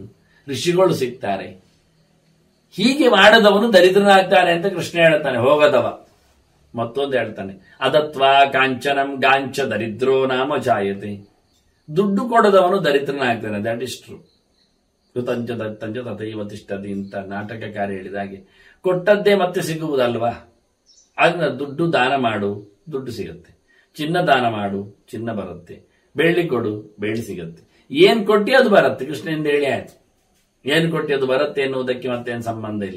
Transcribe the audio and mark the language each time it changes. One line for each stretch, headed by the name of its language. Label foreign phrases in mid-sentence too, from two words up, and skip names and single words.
Kannada: ಋಷಿಗಳು ಸಿಗ್ತಾರೆ. ಹೀಗೆ ಮಾಡದವನು ದರಿದ್ರನಾಗ್ತಾನೆ ಅಂತ ಕೃಷ್ಣ ಹೇಳ್ತಾನೆ. ಹೋಗದವ ಮತ್ತೊಂದು ಹೇಳ್ತಾನೆ,
Sanskrit: ಅದತ್ವಾ ಕಾಂಚನಂ ಗಾಂಚ ದರಿದ್ರೋ ನಾಮ ಜಾಯತೆ.
Kannada: ದುಡ್ಡು ಕೊಡದವನು ದರಿದ್ರನಾಗ್ತಾನೆ.
English: that is true.
Sanskrit: ಕೃತಂಚ ದತ್ತಂಚ ತಥೈವ ತಿಷ್ಠತಿ
Kannada: ಅಂತ ನಾಟಕಕಾರ ಹೇಳಿದಾಗೆ ಕೊಟ್ಟದ್ದೇ ಮತ್ತೆ ಸಿಗುವುದಲ್ವಾ? ಅದನ್ನ ದುಡ್ಡು ದಾನ ಮಾಡು, ದುಡ್ಡು ಸಿಗುತ್ತೆ. ಚಿನ್ನ ದಾನ ಮಾಡು, ಚಿನ್ನ ಬರುತ್ತೆ. ಬೆಳ್ಳಿ ಕೊಡು, ಬೆಳ್ಳಿ ಸಿಗುತ್ತೆ. ಏನ್ ಕೊಟ್ಟಿ ಅದು ಬರುತ್ತೆ. ಕೃಷ್ಣನಿಂದ ಹೇಳಿ ಆಯ್ತು. ಏನ್ ಕೊಟ್ಟಿ ಅದು ಬರುತ್ತೆ ಎನ್ನುವುದಕ್ಕೆ ಮತ್ತೇನು ಸಂಬಂಧ ಇಲ್ಲ.